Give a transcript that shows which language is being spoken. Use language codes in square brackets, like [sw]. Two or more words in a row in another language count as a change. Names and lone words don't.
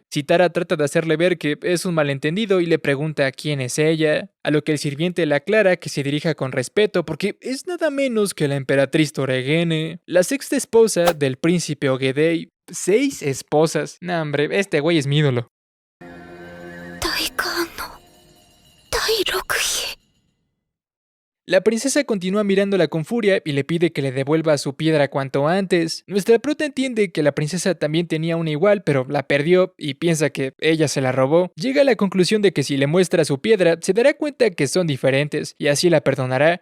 [es] Sitara trata de hacerle ver que es un malentendido y le pregunta quién es ella, a lo que el sirviente le aclara que se dirija con respeto porque es nada menos que la emperatriz Toregene, la sexta esposa del príncipe Ogedei. 6 esposas. Nah, hombre, este güey es mi ídolo. [ja] 大官の第六妃。 [es] La princesa continúa mirándola con furia y le pide que le devuelva su piedra cuanto antes. Nuestra prota entiende que la princesa también tenía una igual, pero la perdió y piensa que ella se la robó. Llega a la conclusión de que si le muestra su piedra, se dará cuenta que son diferentes y así la perdonará.